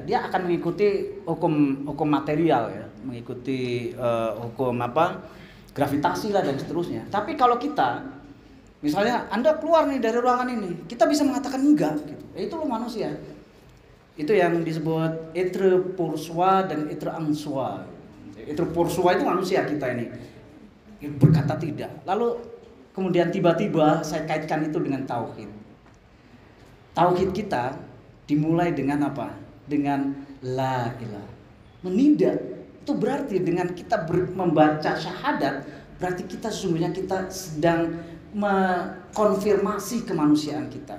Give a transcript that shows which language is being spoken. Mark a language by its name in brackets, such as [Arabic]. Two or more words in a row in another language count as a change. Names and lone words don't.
[Indonesian] Dia akan mengikuti hukum material ya, mengikuti hukum gravitasi lah dan seterusnya. Tapi kalau kita, misalnya Anda keluar nih dari ruangan ini, kita bisa mengatakan enggak gitu. Itu loh manusia. Itu yang disebut [French] être pour soi [Indonesian] dan [French] être en soi. Être pour soi [Indonesian] itu manusia kita ini, berkata tidak. Lalu kemudian tiba-tiba saya kaitkan itu dengan tauhid. Tauhid kita dimulai dengan apa? Dengan [Arabic] لا إله. [Indonesian] Menidak itu berarti dengan kita membaca syahadat, berarti kita sesungguhnya kita sedang mengkonfirmasi kemanusiaan kita.